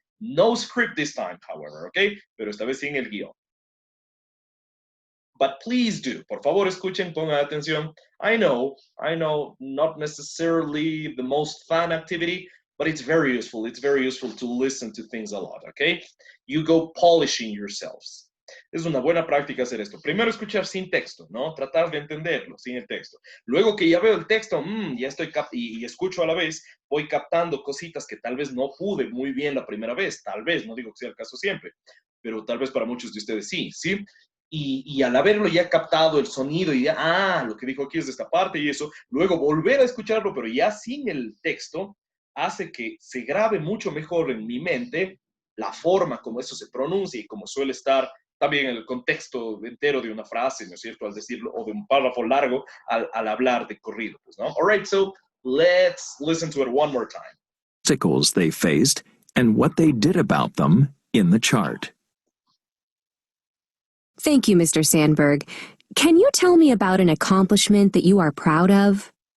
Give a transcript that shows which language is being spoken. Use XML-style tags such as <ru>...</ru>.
<en>No script this time, however, okay?</en> <es>Pero esta vez sin el guión.</es> <en>But please do,</en> <es>por favor, escuchen, pongan atención.</es> <en>I know, not necessarily the most fun activity, but it's very useful. It's very useful to listen to things a lot, okay? You go polishing yourselves.</en> <es>Es una buena práctica hacer esto. Primero escuchar sin texto, ¿no? Tratar de entenderlo sin el texto. Luego que ya veo el texto, ya estoy y escucho a la vez, voy captando cositas que tal vez no pude muy bien la primera vez. Tal vez, no digo que sea el caso siempre, pero tal vez para muchos de ustedes sí, ¿sí? Y al haberlo ya captado el sonido y ya, lo que dijo aquí es de esta parte y eso, luego volver a escucharlo, pero ya sin el texto, hace que se grabe mucho mejor en mi mente la forma como eso se pronuncia y como suele estar también en el contexto entero de una frase, ¿no es cierto?, al decirlo, o de un párrafo largo al hablar de corrido, pues, ¿no?</es> <en>All right, so let's listen to it one more time. Obstacles they faced and what they did about them in the chart. Thank you, Mr. Sandberg. Can you tell me about an accomplishment that you are proud of?</en>